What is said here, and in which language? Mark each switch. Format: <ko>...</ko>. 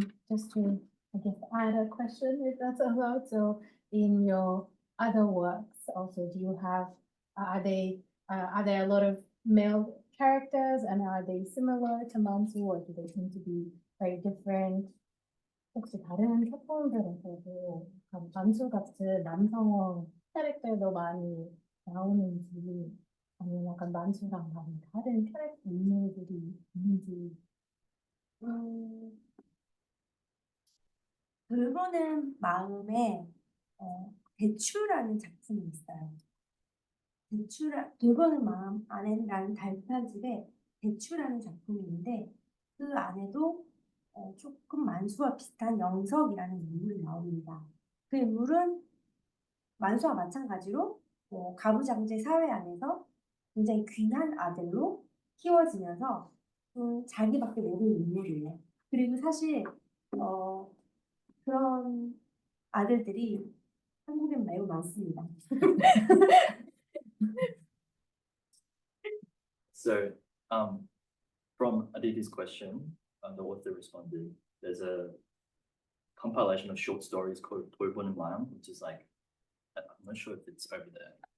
<en>Just to, I guess, add a question, if that's allowed. So in your other works also, do you have, are there a lot of male characters, and are they similar to Mansu, or do they seem to be very different?</en> <ko>혹시 다른 작품들에서도 만수 같은 남성 캐릭터도 많이 나오는지, 아니면 약간 만수랑 다른 캐릭터 인물들이 있는지. 돌보는 마음에 대추라는 작품이 있어요. 돌보는 마음 안에라는 단편집에 대추라는 작품이 있는데 그 안에도 조금 만수와 비슷한 영석이라는 인물이 나옵니다. 그 인물은 만수와 마찬가지로 가부장제 사회 안에서 굉장히 귀한 아들로 키워지면서 자기밖에 모르는 인물이에요. 그리고 사실 그런 아들들이 한국엔 매우 많습니다.</ko> <en>So, from Aditi's question, the author responded, there's a compilation of short stories called 돌보는 마음, which is like, I'm not sure if it's over there.</en>